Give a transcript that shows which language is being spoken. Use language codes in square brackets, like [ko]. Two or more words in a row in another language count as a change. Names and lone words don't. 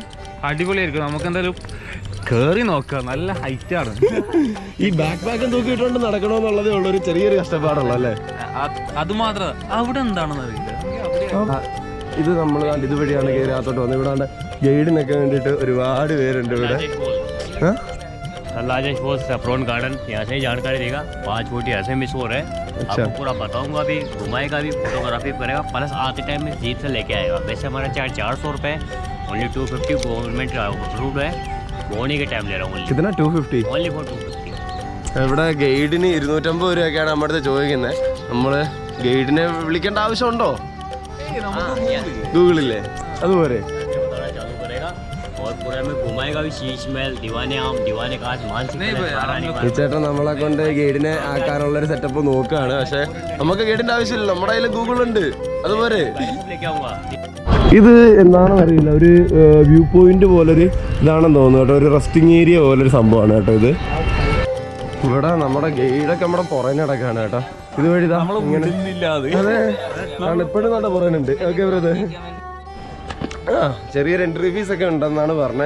[ml] അടിപൊളിയായിരിക്കും. നമുക്ക് എന്തായാലും കയറി നോക്കാം. നല്ല ഹൈറ്റാണ്. ഈ ബാക്ക് പാക്കും തൂക്കിയിട്ടുണ്ട് നടക്കണമെന്നുള്ളതേ ഉള്ളൊരു ചെറിയൊരു കഷ്ടപ്പാടുള്ള അല്ലേ? അത് മാത്രം. അവിടെ എന്താണെന്ന് അറിയില്ല. ഇത് നമ്മൾ ഇതുവഴിയാണ് കയറി അകത്തോട്ട് വന്നത്. ഇവിടെ ഗൈഡിനൊക്കെ വേണ്ടിയിട്ട് ഒരുപാട് പേരുണ്ട് ഇവിടെ. [hi] लार्जेस्ट वो [en] saffron garden, [hi] यहाँ से ही जानकारी देगा। 5 फुट ऐसे मिशोर है। आपको पूरा बताऊंगा भी, घुमाएगा भी, फोटोग्राफी करेगा, प्लस आते टाइम में जीप से लेके आएगा। वैसे हमारा चार्ज 400 रुपये, ओनली 250 [en] government route [hi] है। बोने के टाइम ले रहा हूँ, कितना 250 [en] only for 250. [ml] ഇവിടെ ഗൈഡിന് 250 രൂപയൊക്കെയാണ് നമ്മുടെ അടുത്ത് ചോദിക്കുന്നത്. നമ്മൾ ഗൈഡിനെ വിളിക്കേണ്ട ആവശ്യമുണ്ടോ? ഗൂഗിളില്ലേ? അതുപോലെ [hi] और पूरा में घुमाएगा भी, शीश महल, दीवाने आम, दीवाने कांच, मानसिक [ml] ഈ ചേട്ടൻ നമ്മളെ കൊണ്ട് ഗൈഡിനെ ആക്കാനുള്ളൊരു സെറ്റപ്പ് നോക്കുകയാണ്. പക്ഷെ നമുക്ക് ഗൈഡിന്റെ ആവശ്യമില്ല, നമ്മുടെ കയ്യിൽ ഗൂഗിൾ ഉണ്ട്. അതുപോലെ [hi] लेके आऊँगा। [ml] ഇത് എന്താണെന്ന് അറിയില്ല, ഒരു [en] view point [ml] പോലൊരു ഇതാണെന്ന് തോന്നുന്നു കേട്ടോ. ഒരു [en] resting area [ml] പോലൊരു സംഭവമാണ് കേട്ടോ ഇത്. ഇവിടെ നമ്മുടെ ഗൈഡൊക്കെ നമ്മുടെ പുറകെ നടക്കാണ് കേട്ടോ. ഇതുവഴി അതെ ഇപ്പോഴും നല്ല പുറകുണ്ട്. [en] okay brother, [ml] ചെറിയൊരു [en] entry fees [ml] ഒക്കെ ഉണ്ടെന്നാണ് പറഞ്ഞത്.